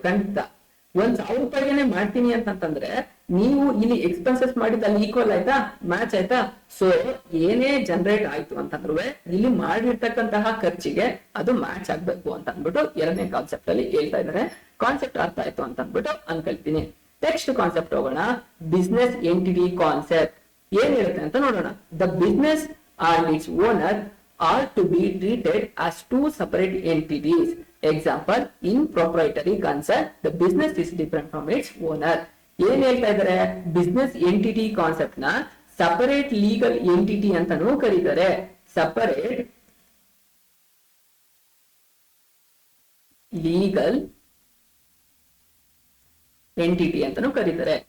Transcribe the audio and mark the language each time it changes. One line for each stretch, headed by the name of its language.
Kannada: ಖಂಡಿತ 1,000 ರೂಪಾಯಿಗೆ ಮಾಡ್ತೀನಿ ಅಂತಂದ್ರೆ ನೀವು ಇಲ್ಲಿ ಎಕ್ಸ್ಪೆನ್ಸಸ್ ಮಾಡಿದ ಅಲ್ಲಿ ಈಕ್ವಲ್ ಆಯ್ತಾ, ಮ್ಯಾಚ್ ಆಯ್ತಾ? ಸೊ ಏನೇ ಜನರೇಟ್ ಆಯ್ತು ಅಂತಂದ್ರು ಇಲ್ಲಿ ಮಾಡಿರ್ತಕ್ಕಂತಹ ಖರ್ಚಿಗೆ ಅದು ಮ್ಯಾಚ್ ಆಗ್ಬೇಕು ಅಂತ ಅಂದ್ಬಿಟ್ಟು ಎರಡನೇ ಕಾನ್ಸೆಪ್ಟ್ ಅಲ್ಲಿ ಹೇಳ್ತಾ ಇದಾರೆ. ಕಾನ್ಸೆಪ್ಟ್ ಅರ್ಥ ಆಯ್ತು ಅಂತ ಅಂದ್ಬಿಟ್ಟು ಅನ್ಕೊಳ್ತೀನಿ. ನೆಕ್ಸ್ಟ್ ಕಾನ್ಸೆಪ್ಟ್ ಹೋಗೋಣ, ಬಿಸ್ನೆಸ್ ಎಂಟಿಟಿ ಕಾನ್ಸೆಪ್ಟ್. ಏನ್ ಹೇಳುತ್ತೆ ಅಂತ ನೋಡೋಣ.
English: The business and its owner are to be treated as two separate entities. Example, in proprietary concern, the business is different from its owner.
Kannada: ಏನ್ ಹೇಳ್ತಾ ಇದಾರೆ, ಬಿಸ್ನೆಸ್ ಎಂಟಿಟಿ ಕಾನ್ಸೆಪ್ಟ್ ನ separate legal entity ಅಂತಾನೂ ಕರೀತಾರೆ. ಸಪರೇಟ್ ಲೀಗಲ್ ಎಂಟಿಟಿ ಅಂತಾನೂ ಕರೀತಾರೆ.